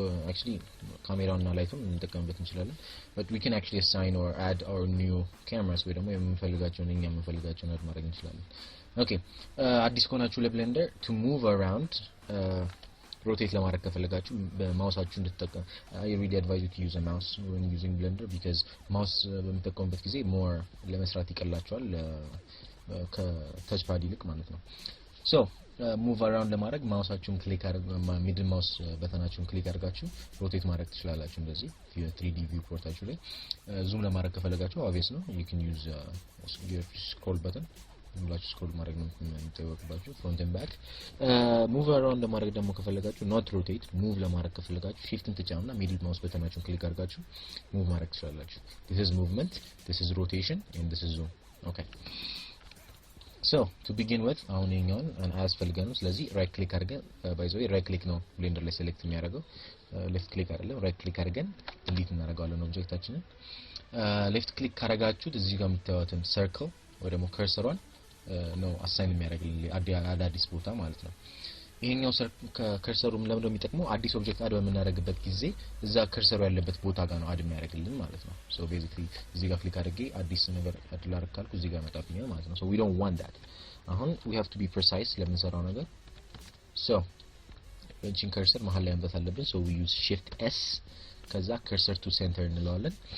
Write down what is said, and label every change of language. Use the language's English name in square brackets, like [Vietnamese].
[English] Actually [Amharic] ካሜራውና ላይቱን እንጠቀምበት እንችላለን, [English] but we can actually assign or add our new cameras [Amharic] ወይ ደግሞ የምንፈልጋቸውን እኛ የምንፈልጋቸውን አድ ማድረግ እንችላለን. Okay, አዲስ ከሆናችሁ ለብሌንደር [English] to move around rotate [Amharic] ለማድረግ ከፈለጋችሁ በማውሳችሁ እንድትጠቀሙ [English] I really advise you to use a mouse when using Blender, because mouse [Amharic] በምትጠቀሙበት ጊዜ more ለመስራት ይቀላችኋል ከtouch pad ይልቅ ማለት ነው. [English] So move around [Amharic] ለማድረግ ማውሳችሁን ክሊክ ሚድል ማውስ በተናችሁን ክሊክ አድርጋችሁ ሮቴት ማድረግ ትችላላችሁ እንደዚህ 3D view portaችሁ ላይ. ዙም ለማድረግ ከፈለጋችሁ [English] obvious [Amharic] ነው, [English] you can use your scroll button [Amharic] ሁላችሁ ስክሮል ማድረግ ነው የምትጠቀሙባችሁ [English] front and back. [Amharic] ሙቭ አራውንድ ለማድረግ ደግሞ ከፈለጋችሁ [English] not rotate, [Amharic] ሙቭ ለማድረግ ከፈለጋችሁ shiftን ተጫኑና ሚድል ማውስ በተናችሁን ክሊክ አድርጋችሁ ሙቭ ማድረግ ትችላላችሁ. [English] this is movement, this is rotation, and this is zoom. Okay, so to begin with [Amharic] አሁን የኛውን አያስፈልገንም. ስለዚህ right click አድርገን [English] by the way [Amharic] right click ነው ብሌንደር ላይ ሴሌክት የሚያደርገው, left click አይደለም. right click አድርገን delete እናደርጋለን ኦብጀክታችንን. left click ካደረጋችሁት እዚህ ጋር የምታዩትን circle ወይ ደግሞ ከርሰሯን ነው አሳይን የሚያደርግልኝ አዳዲስ ቦታ ማለት ነው. ይሄኛው ከርሰሩም ለምን እንደሚጠቅመው አዲስ ኦብጀክት አድ በምናደርግበት ጊዜ እዛ ከርሰሩ ያለበት ቦታ ጋር ነው አድ የሚያደርግልን ማለት ነው. [English] so basically [Amharic] እዚህ ጋር ክሊክ አድርጌ አዲስ ነገር አድ ላድርግ ካልኩ እዚህ ጋር መጣብኛል ማለት ነው. [English] so we don't want that. አሁን we have to be precise [Amharic] ለምንሰራው ነገር. so እቺን ከርሰር መሃል ላይ ማምጣት አለብን. [English] so we use shift s [Amharic] ከዛ [English] cursor to center [Amharic] እንለዋለን.